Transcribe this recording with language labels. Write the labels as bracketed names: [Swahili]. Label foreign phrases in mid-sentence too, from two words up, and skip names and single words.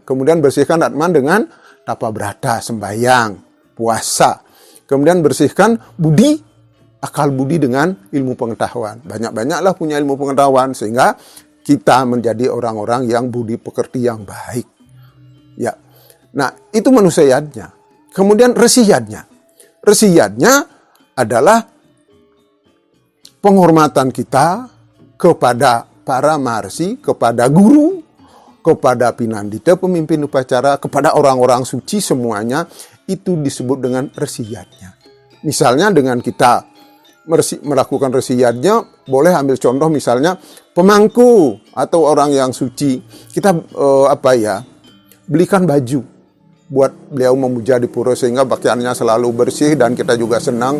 [Indonesian] Kemudian bersihkan atman dengan tapa brata, sembahyang, puasa. Kemudian bersihkan budi, akal budi dengan ilmu pengetahuan. Banyak-banyaklah punya ilmu pengetahuan sehingga kita menjadi orang-orang yang budi pekerti yang baik. Ya, nah itu manusia yadnya. Kemudian resi yadnya. Resi yadnya adalah penghormatan kita kepada para maharsi, kepada guru, kepada pinandita, pemimpin upacara, kepada orang-orang suci semuanya, itu disebut dengan resiyatnya. Misalnya dengan kita melakukan resiyatnya, boleh ambil contoh misalnya pemangku atau orang yang suci, kita belikan baju buat beliau memuja di pura sehingga pakaiannya selalu bersih dan kita juga senang.